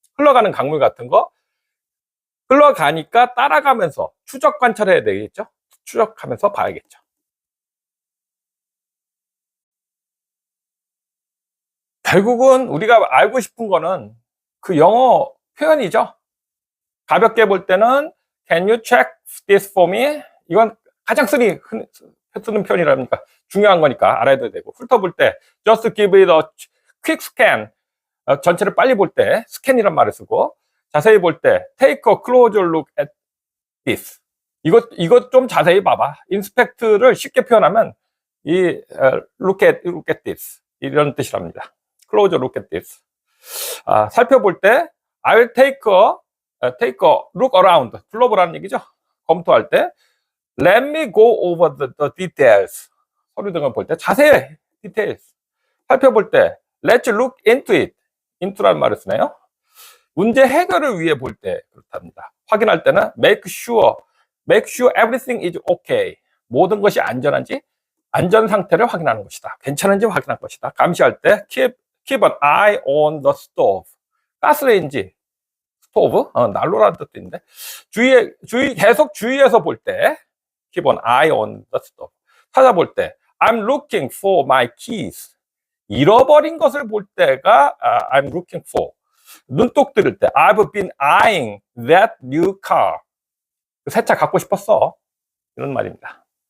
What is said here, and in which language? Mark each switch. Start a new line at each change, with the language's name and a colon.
Korean: 흘러가는 강물 같은 거 흘러가니까 따라가면서 추적 관찰해야 되겠죠. 추적하면서 봐야겠죠. 결국은 우리가 알고 싶은 거는 그 영어 표현이죠. 가볍게 볼 때는
English: Can you check this for me?
Korean: 이건 가장 쓰는 표현이라니까 중요한 거니까 알아야 되고, 훑어볼 때
English: Just give it a quick scan,
Korean: 전체를 빨리 볼 때 스캔이란 말을 쓰고, 자세히 볼 때
English: Take a closer look at this.
Korean: 이것 좀 자세히 봐봐. 인스펙트를 쉽게 표현하면 이
English: look at this
Korean: 이런 뜻이랍니다.
English: Closer look at this.
Korean: 살펴볼 때
English: I'll take a look around.
Korean: 둘러보라는 얘기죠. 검토할 때
English: Let me go over the details.
Korean: 서류 등을 볼 때 자세히 details. 살펴볼 때
English: Let's look into it.
Korean: into라는 말을 쓰네요. 문제 해결을 위해 볼 때 그렇답니다. 확인할 때는
English: make sure everything is okay.
Korean: 모든 것이 안전한지, 안전 상태를 확인하는 것이다. 괜찮은지 확인할 것이다. 감시할 때
English: keep an eye on the stove.
Korean: 가스레인지, 스토브, 난로라는 뜻도 있는데, 계속 주의해서 볼 때
English: keep an eye on the stove.
Korean: 찾아볼 때
English: I'm looking for my keys.
Korean: 잃어버린 것을 볼 때가
English: I'm looking for.
Korean: 눈독 들을 때
English: I've been eyeing that new car.
Korean: 새 차 갖고 싶었어. 이런 말입니다.